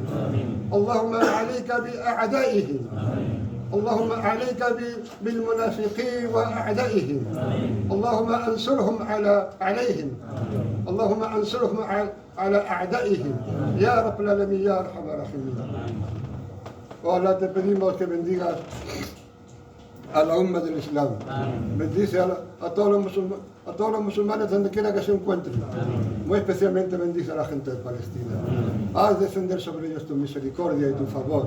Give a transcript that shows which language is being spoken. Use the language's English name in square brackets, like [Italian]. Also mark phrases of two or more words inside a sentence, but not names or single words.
[Arabic] اللهم عليك بأعدائهم. اللهم عليك بالمنافقين وأعدائهم. اللهم أنصرهم عليهم. اللهم أنصرهم على أعدائهم يا رب العالمين يا أرحم الراحمين. [Spanish] Ahora te pedimos que bendigas a la umma del Islam. Bendice a todos los musulmanes donde quiera que se encuentren. Muy especialmente bendice a la gente de Palestina. Haz descender sobre ellos tu misericordia y tu favor.